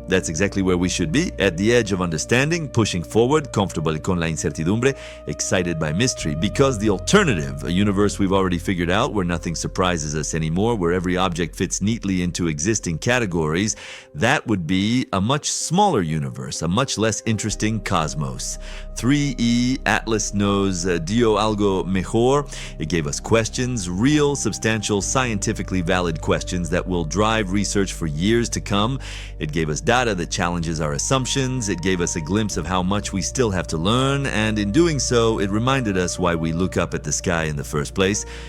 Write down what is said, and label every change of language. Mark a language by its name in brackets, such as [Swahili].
[English] That's exactly where we should be, at the edge of understanding, pushing forward, comfortable [Spanish] con la incertidumbre, [English] excited by mystery, because the alternative, a universe we've already figured out, where nothing surprises us anymore, where every object fits neatly into existing categories, that would be a much smaller universe, a much less interesting cosmos. [Spanish] 3E Atlas nos dio algo mejor. [English] It gave us questions, real, substantial, scientifically valid questions that will drive research for years to come. It gave us data that challenges our assumptions. It gave us a glimpse of how much we still have to learn, and in doing so, it reminded us why we look up at the sky in the first place.